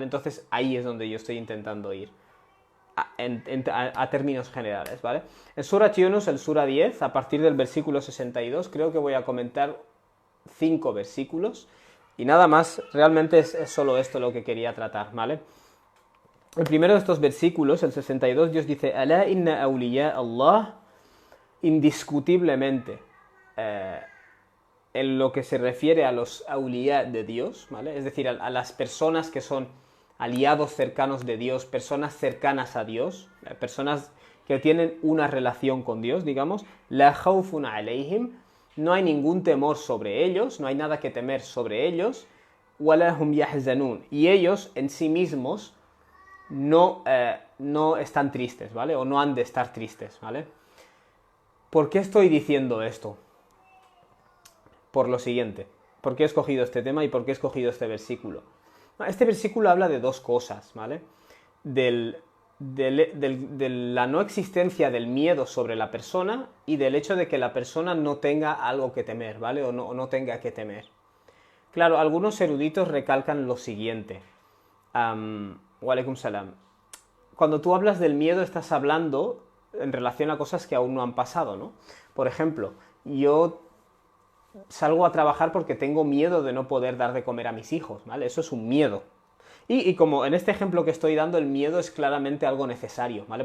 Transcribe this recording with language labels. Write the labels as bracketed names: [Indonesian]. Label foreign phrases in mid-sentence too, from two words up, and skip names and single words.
[Spanish] Entonces ahí es donde yo estoy intentando ir a términos generales, ¿vale? En Sura Yunus, el Sura 10, a partir del versículo 62, creo que voy a comentar 5 versículos y nada más, realmente es solo esto lo que quería tratar, ¿vale? El primero de estos versículos, el 62, Dios dice: [Arabic] ألا إن أولياء الله, [Spanish] indiscutiblemente, en lo que se refiere a los awliya de Dios, ¿vale? Es decir, a las personas que son aliados cercanos de Dios, personas cercanas a Dios, personas que tienen una relación con Dios, digamos, [Arabic] لا خوف عليهم, [Spanish] no hay ningún temor sobre ellos, no hay nada que temer sobre ellos, [Arabic] ولا هم يحزنون, [Spanish] y ellos en sí mismos no están tristes, ¿vale? O no han de estar tristes, ¿vale? ¿Por qué estoy diciendo esto? Por lo siguiente. ¿Por qué he escogido este tema y por qué he escogido este versículo? Este versículo habla de dos cosas, ¿vale? De la no existencia del miedo sobre la persona y del hecho de que la persona no tenga algo que temer, ¿vale? O no tenga que temer. Claro, algunos eruditos recalcan lo siguiente. [Arabic] وعليكم السلام. [Spanish] Cuando tú hablas del miedo estás hablando en relación a cosas que aún no han pasado, ¿no? Por ejemplo, yo salgo a trabajar porque tengo miedo de no poder dar de comer a mis hijos, ¿vale? Eso es un miedo. Y como en este ejemplo que estoy dando, el miedo es claramente algo necesario, ¿vale?